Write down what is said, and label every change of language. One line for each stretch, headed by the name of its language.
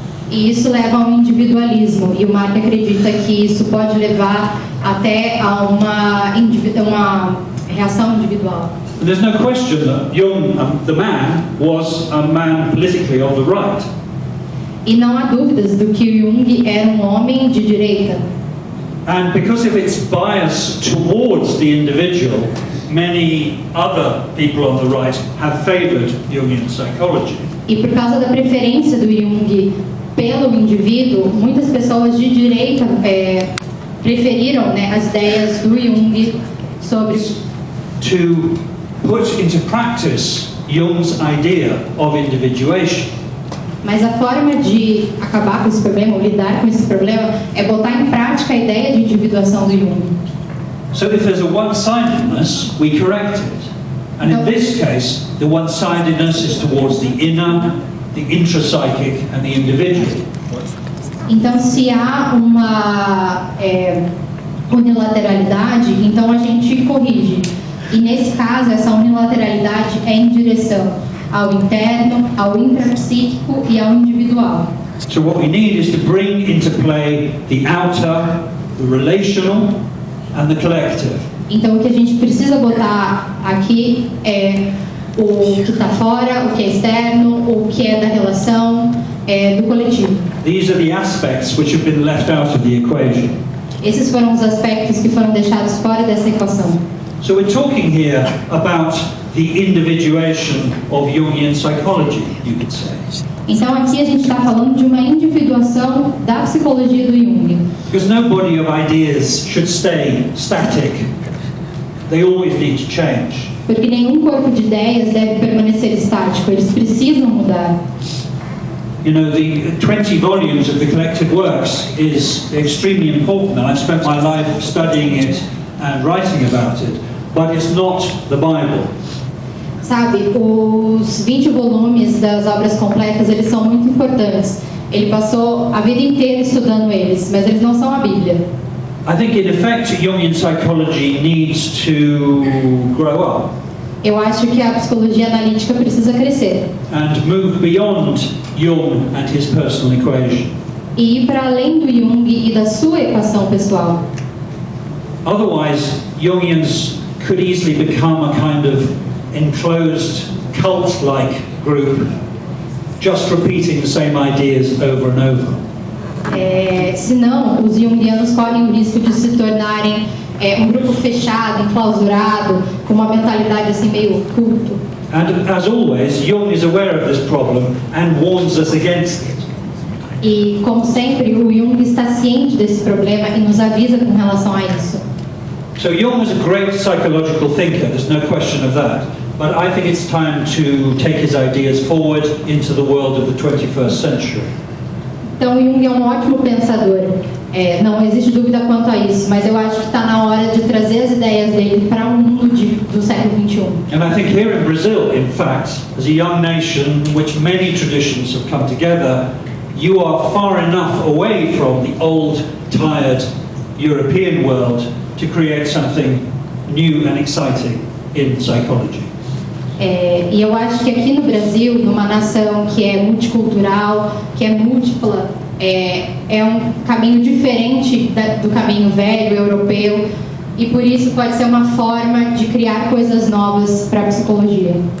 Portuguese: E isso leva a um individualismo, e o Mark acredita que isso pode levar até a uma reação individual.
English: And there's no question that Jung, the man, was a man politically of the right.
Portuguese: E não há dúvidas do que o Jung era um homem de direita.
English: And because of its bias towards the individual, many other people on the right have favored Jungian psychology.
Portuguese: E por causa da preferência do Jung pelo indivíduo, muitas pessoas de direita preferiram, né, as ideias do Jung sobre...
English: To put into practice Jung's idea of individuation.
Portuguese: Mas a forma de acabar com esse problema, ou lidar com esse problema, é botar em prática a ideia de individuação do Jung.
English: So if there's a one-sidedness, we correct it. And in this case, the one-sidedness is towards the inner, the intrapsychic, and the individual.
Portuguese: Então, se há uma unilateralidade, então a gente corrige. E nesse caso, essa unilateralidade é em direção ao interno, ao intrapsíquico e ao individual.
English: So what we need is to bring into play the outer, the relational, and the collective.
Portuguese: Então, o que a gente precisa botar aqui é o que está fora, o que é externo, o que é da relação, do coletivo.
English: These are the aspects which have been left out of the equation.
Portuguese: Esses foram os aspectos que foram deixados fora dessa equação.
English: So we're talking here about the individuation of Jungian psychology, you could say.
Portuguese: Então aqui a gente está falando de uma individuação da psicologia do Jung.
English: Because no body of ideas should stay static. They always need to change.
Portuguese: Porque nenhum corpo de ideias deve permanecer estático, eles precisam mudar.
English: You know, the 20 volumes of the collected works is extremely important, and I've spent my life studying it and writing about it, but it's not the Bible.
Portuguese: Sabe, os 20 volumes das obras completas, eles são muito importantes. Ele passou a vida inteira estudando eles, mas eles não são a Bíblia.
English: I think in effect Jungian psychology needs to grow up.
Portuguese: Eu acho que a psicologia analítica precisa crescer.
English: And move beyond Jung and his personal equation.
Portuguese: E ir para além do Jung e da sua equação pessoal.
English: Otherwise, Jungians could easily become a kind of enclosed cult-like group, just repeating the same ideas over and over.
Portuguese: Senão, os jungianos correm o risco de se tornarem um grupo fechado, enclausurado, com uma mentalidade assim meio culto.
English: And as always, Jung is aware of this problem and warns us against it.
Portuguese: E, como sempre, o Jung está ciente desse problema e nos avisa com relação a isso.
English: So Jung was a great psychological thinker, there's no question of that. But I think it's time to take his ideas forward into the world of the 21st century.
Portuguese: Então, Jung é um ótimo pensador. Não existe dúvida quanto a isso, mas eu acho que está na hora de trazer as ideias dele para o mundo do século XXI.
English: And I think here in Brazil, in fact, as a young nation in which many traditions have come together, you are far enough away from the old, tired European world to create something new and exciting in psychology.
Portuguese: E eu acho que aqui no Brasil, numa nação que é multicultural, que é múltipla, é um caminho diferente do caminho velho, europeu, e por isso pode ser uma forma de criar coisas novas para a psicologia.